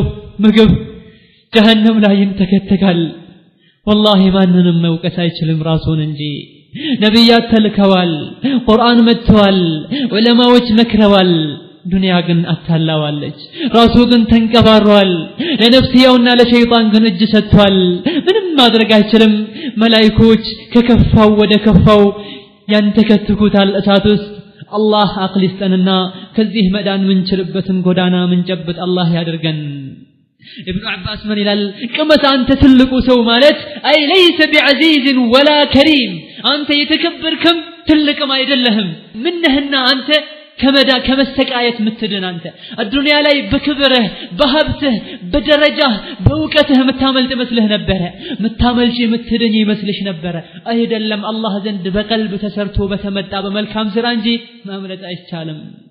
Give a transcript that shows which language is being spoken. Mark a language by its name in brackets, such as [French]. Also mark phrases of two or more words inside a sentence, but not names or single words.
[Amharic] ምግብ ጀሃነም ላይ ይንተከተካል والله ማንንም መውቀስ አይችልም ራሱን እንጂ ነብያት ተልከዋል ቁርአን መጥቷል ዑለማዎች መክረዋል ዱንያ ግን አታላዋለች ራሱ ግን ተንቀባሯል ለነፍስያውና ለሸይጣን ግን እጅ ሰጥቷል ምንም ማድረግ አይችልም መላእክቶች ከከፋው ወደ ከፋው ያንተከትኩታል እሳት ውስጥ አላህ አቅል ይስጠንና ከዚህ መዳን ምንችልበትን ጎዳና ምንጨብጥ አላህ ያድርገን ابن عباس من ይላል ቅመስ አንተ ትልቁ ሰው ማለት አይ [Arabic] ليس بعزيز ولا كريم [Amharic] አንተ የተከበርክም ትልቅም አይደለህም ምንህና አንተ ከመሰቃየት ምትድን አንተ አዱንያ ላይ በክብርህ በሀብትህ በደረጃህ በእውቀትህ ምታመልጥ መስልህ ነበር ምታመልጪ ምትድን ይመስልሽ ነበር አይደለም አላህ ዘንድ በቀልብ ተሰርቶ በተመጣ በመልካም ስራ እንጂ ማምለጥ አይቻልም